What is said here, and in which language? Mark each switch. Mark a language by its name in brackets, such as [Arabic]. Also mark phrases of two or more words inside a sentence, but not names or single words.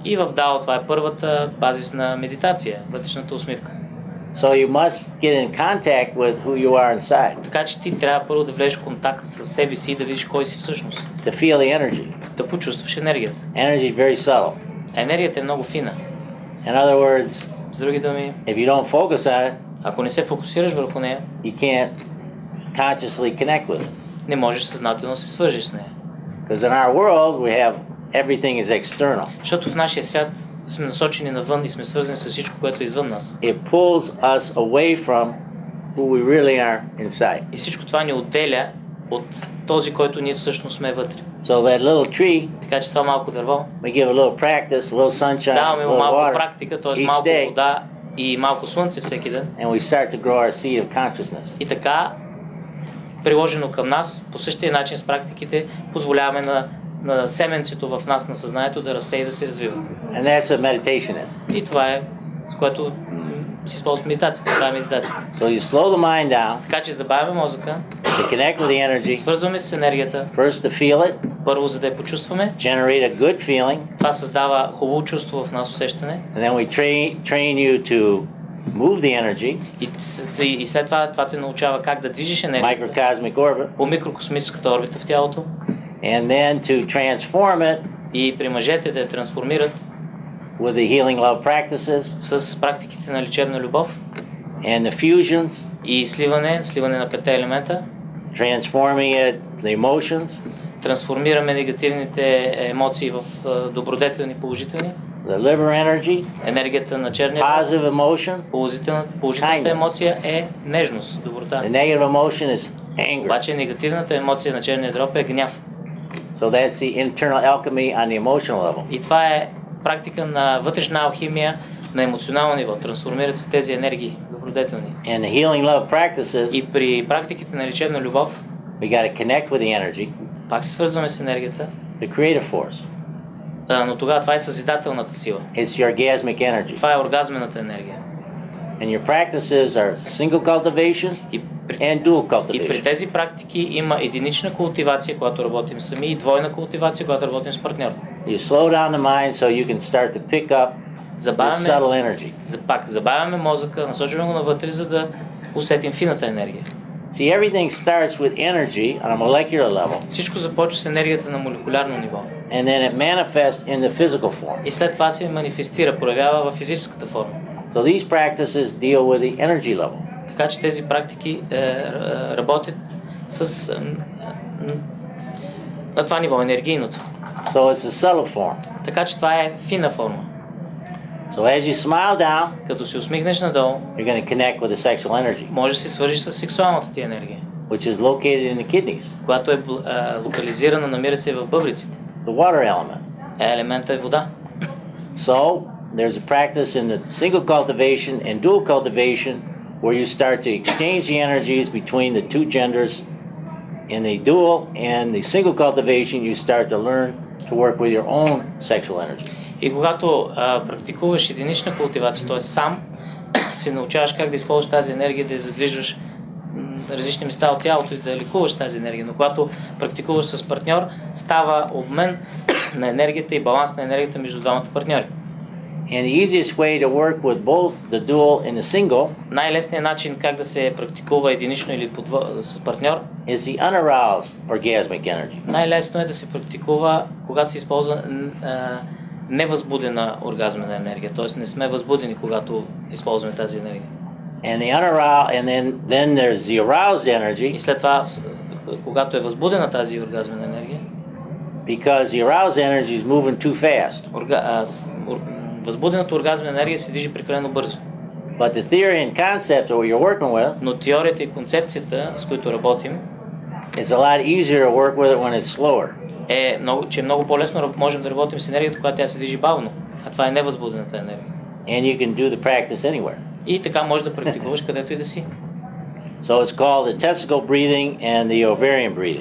[Bulgarian] И в Дао това е първата базисна медитация, вътрешната усмивка. [English] So you must get in contact with who you are inside, [Bulgarian] Така че ти трябва първо да влезеш в контакт с себе си и да видиш кой си всъщност. [English] to feel the energy. [Bulgarian] Да почувстваш енергията. [English] Energy is very subtle. [Bulgarian] Енергията е много фина. [English] In other words, [Bulgarian] С други думи, [English] if you don't focus on it, [Bulgarian] ако не се фокусираш върху нея, [English] you can't consciously connect with it. [Bulgarian] не можеш съзнателно да се свържеш с нея. [English] Because in our world, we have everything is external. [Bulgarian] Защото в нашия свят сме насочени навън и сме свързани с всичко, което е извън нас. [English] It pulls us away from who we really are inside. [Bulgarian] И всичко това ни отделя от този, който ние всъщност сме вътре. [English] So that little tree, [Bulgarian] Така че това малко дърво, [English] we give a little practice, a little sunshine, a [Bulgarian] даваме му [English] little [Bulgarian] малко [English] water, [Bulgarian] практика, т.е. [English] each [Bulgarian] малко [English] day. [Bulgarian] вода и малко слънце всеки ден. [English] And we start to grow our seed of consciousness. [Bulgarian] И така, приложено към нас, по същия начин с практиките, позволяваме на семенцето в нас на съзнанието да расте и да се развива. [English] And that's what meditation is. [Bulgarian] И това е, с което си използват медитацията. Това е медитация. [English] So you slow the mind down, [Bulgarian] Така че забавяме мозъка, [English] to connect with the energy, [Bulgarian] свързваме с енергията, [English] first to feel it, [Bulgarian] първо за да я почувстваме. [English] generate a good feeling, [Bulgarian] Това създава хубаво чувство в нас, усещане. [English] and then we train you to move the energy, [Bulgarian] И след това те научава как да движиш енергията [English] microcosmic orbit, [Bulgarian] по микрокосмическата орбита в тялото. [English] and then to transform it [Bulgarian] И при мъжете да я трансформират [English] with the healing love practices [Bulgarian] с практиките на лечебна любов [English] and the fusions, [Bulgarian] и сливане на петте елемента. [English] transforming it, the emotions, [Bulgarian] Трансформираме негативните емоции в добродетелни, положителни. [English] the liver energy, [Bulgarian] Енергията на черния дроб, [English] positive emotion. [Bulgarian] положителната емоция е нежност, доброта. [English] The negative emotion is anger. [Bulgarian] Обаче негативната емоция на черния дроб е гняв. [English] So that's the internal alchemy on the emotional level. [Bulgarian] И това е практика на вътрешна алхимия на емоционално ниво. Трансформират се тези енергии, добродетелни. [English] And the healing love practices, [Bulgarian] И при практиките на лечебна любов, [English] we got to connect with the energy [Bulgarian] пак се свързваме с енергията, [English] the creative force. [Bulgarian] но тогава това е съзидателната сила. [English] It's your orgasmic energy. [Bulgarian] Това е оргазмената енергия. [English] And your practices are single cultivation and dual [Bulgarian] И при [English] cultivation. [Bulgarian] тези практики има единична култивация, когато работим сами, и двойна култивация, когато работим с партньор. [English] You slow down the mind so you can start to pick up the subtle energy. [Bulgarian] Забавяме мозъка, насочваме го навътре, за да усетим фината енергия. [English] See, everything starts with energy on a molecular level, [Bulgarian] Всичко започва с енергията на молекулярно ниво. [English] and then it manifests in the physical form. [Bulgarian] И след това се манифестира, проявява в физическата форма. [English] So these practices deal with the energy level. [Bulgarian] Така че тези практики работят с на това ниво, енергийното. [English] So it's a subtle form. [Bulgarian] Така че това е фина форма. [English] So as you smile down, [Bulgarian] Като се усмихнеш надолу, [English] you're going to connect with the sexual energy, [Bulgarian] може да се свържиш с сексуалната ти енергия, [English] which is located in the kidneys, [Bulgarian] която е локализирана, намира се в бъбриците. [English] the water element. [Bulgarian] Елемента е вода. [English] So there's a practice in the single cultivation and dual cultivation where you start to exchange the energies between the two genders. In the dual and the single cultivation, you start to learn to work with your own sexual energy. [Bulgarian] И когато практикуваш единична култивация, т.е. сам се научаваш как да използваш тази енергия, да я задвижваш различни места от тялото и да лекуваш тази енергия. Но когато практикуваш с партньор, става обмен на енергията и баланс на енергията между двамата партньори. [English] And the easiest way to work with both the dual and the single [Bulgarian] Най-лесният начин как да се практикува единично или с партньор, [English] is the unaroused orgasmic energy. [Bulgarian] най-лесно е да се практикува, когато се използва невъзбудена оргазмена енергия. Т.е. не сме възбудени, когато използваме тази енергия. [English] And the unaroused, and then there's the aroused energy, [Bulgarian] И след това, когато е възбудена тази оргазмена енергия, [English] because the aroused energy is moving too fast. [Bulgarian] Възбудената оргазмена енергия се движи прекалено бързо. [English] But the theory and concept that you're working with, [Bulgarian] Но теорията и концепцията, с които работим, [English] it's a lot easier to work with it when it's slower. [Bulgarian] че е много по-лесно можем да работим с енергията, когато тя се движи бавно. А това е невъзбудената енергия. [English] And you can do the practice anywhere. [Bulgarian] И така можеш да практикуваш където и да си. [English] So it's called the testicle breathing and the ovarian breathing.